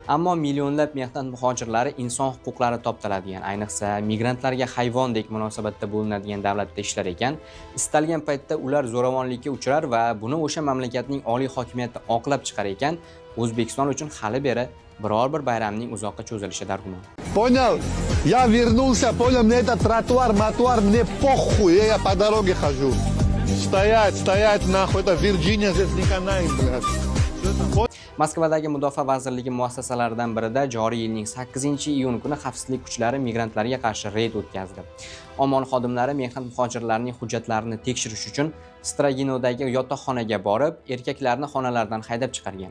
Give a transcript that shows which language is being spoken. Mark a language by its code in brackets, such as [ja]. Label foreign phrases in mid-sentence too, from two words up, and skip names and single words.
[uz] Ammo millionlab mehnat muhojirlari inson huquqlari toptaladigan, ayniqsa migrantlarga hayvondek munosabatda bo'linadigan davlatda ishlar ekan, istalgan paytda ular zo'ravonlikka uchrar va buni o'sha mamlakatning oliy hokimiyati oqlab chiqar ekan, O'zbekiston uchun hali beri biror bir bayramning uzoqqa cho'zilishi dargumon. [ru] Понял? Я вернулся, понял, мне этот тротуар, мне похуй, я по дороге хожу. Стоять, нахуй, это Virginia, здесь не канает, блядь. [uz] Moskvadagi Mudofaa vazirligi muassasalaridan birida joriy yilning 8-iyun kuni xavfsizlik kuchlari migrantlarga qarshi reyd o'tkazdi. Omon xodimlari mehnat muhojirlarining hujjatlarini tekshirish uchun Straginodagi yotoqxonaga borib, erkaklarni xonalardan haydab chiqargan.